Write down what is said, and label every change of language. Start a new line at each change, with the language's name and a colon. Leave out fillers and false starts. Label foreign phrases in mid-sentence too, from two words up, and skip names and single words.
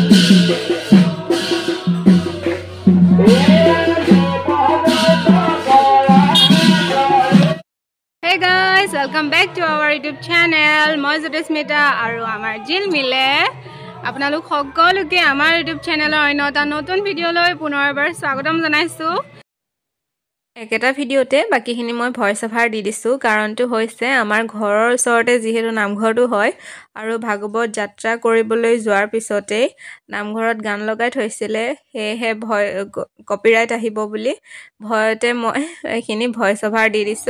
English: Hey guys, welcome back to our YouTube channel.
Assamese: Moi Jyotishmita aru amar Jilmile. Apnalok সকলোকে আমাৰ YouTube channelৰ অন্য এটা নতুন ভিডিও লৈ পুনৰবাৰ স্বাগতম জনাইছো। একেটা ভিডিওতে বাকিখিনি মই
English: voice over
Assamese: দি দিছো কাৰণটো হৈছে আমাৰ ঘৰৰ ওচৰতে যিহেতু নামঘৰটো হয় আৰু ভাগৱত যাত্ৰা কৰিবলৈ যোৱাৰ পিছতে নামঘৰত গান লগাই থৈছিলে হেহে ভয় কপিৰাইট আহিব বুলি ভয়তে মই এইখিনি
English: voice over
Assamese: দি দিছো।